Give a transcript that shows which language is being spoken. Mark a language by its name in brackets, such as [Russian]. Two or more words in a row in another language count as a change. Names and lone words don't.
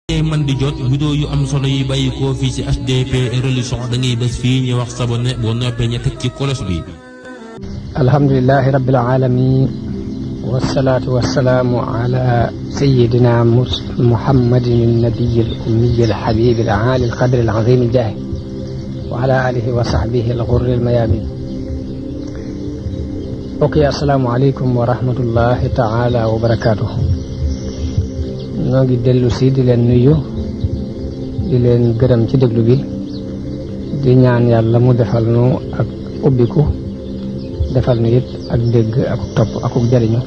[Wolof] man di jot vidéo yu am solo yi bàyyi ko fii ci HDP religion da ngay bés fii ñu wax sabone boo noppee ñu teg ci kolos bi. [Arabic] الحمد لله رب العالمين والصلاة والسلام على سيدنا محمد النبي الأمي الحبيب العالي القدر العظيم الجاه وعلى آله وصحبه الغر الميامين. ok, السلام عليكم ورحمة الله تعالى وبركاته. [Wolof] ñoo ngi dellu si di leen nuyu di leen gërëm ci déglu bi di ñaan yàlla mu defal nu ak ubbiku defal nu it ak dégg ak topp ak jariñu.